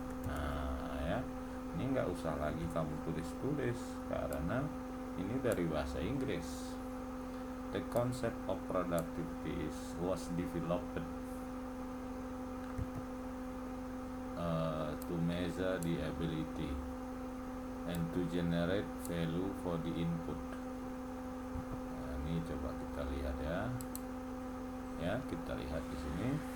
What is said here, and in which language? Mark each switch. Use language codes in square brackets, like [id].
[id] Nah ya, ini nggak usah lagi kamu tulis karena ini dari bahasa Inggris. [en] The concept of productivity was developed to measure the ability and to generate value for the input. [id] Nah, ini coba kita lihat ya. Ya, kita lihat di sini.